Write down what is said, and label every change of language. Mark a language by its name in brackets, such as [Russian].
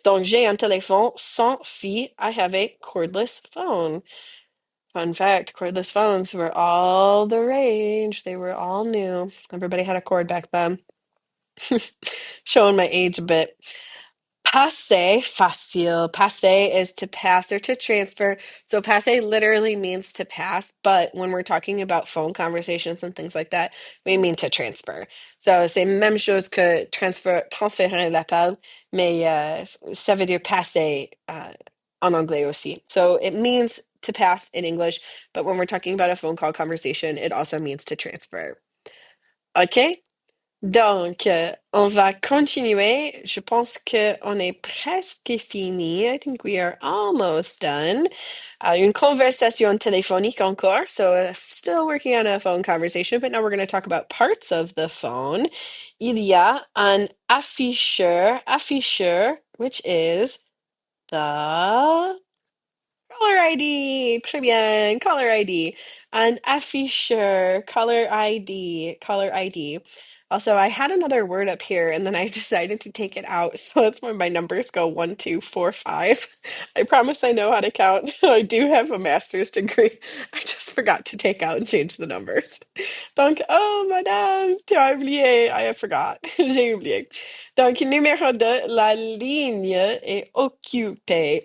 [French] Donc, j'ai un téléphone sans fi. [English] I have a cordless phone. Fun fact, cordless phones were all the rage. They were all new. Everybody had a cord back then. Showing my age a bit. [French] Passer, facile. [English] Passer is to pass or to transfer. So passer literally means to pass, but when we're talking about phone conversations and things like that, we mean to transfer. [French] So c'est même chose que transférer l'appel, mais ça veut dire passer en anglais aussi. [English] So it means to pass in English, but when we're talking about a phone call conversation, it also means to transfer. [French] OK? Donc, on va continuer. Je pense qu'on est presque fini. [English] I think we are almost done. [French] Une conversation téléphonique encore. [English] So, still working on a phone conversation, but now we're going to talk about parts of the phone. [French] Il y a un afficheur, [English] which is the caller ID. [French] Très bien, [English] caller ID. An afficheur, caller ID. Also, I had another word up here and then I decided to take it out. So that's why my numbers go 1, 2, 4, 5. I promise I know how to count. I do have a master's degree. I just forgot to take out and change the numbers. [French] Donc, oh, madame, tu as oublié. [English] I forgot. [French] J'ai oublié. Donc, numéro 2, la ligne est occupée.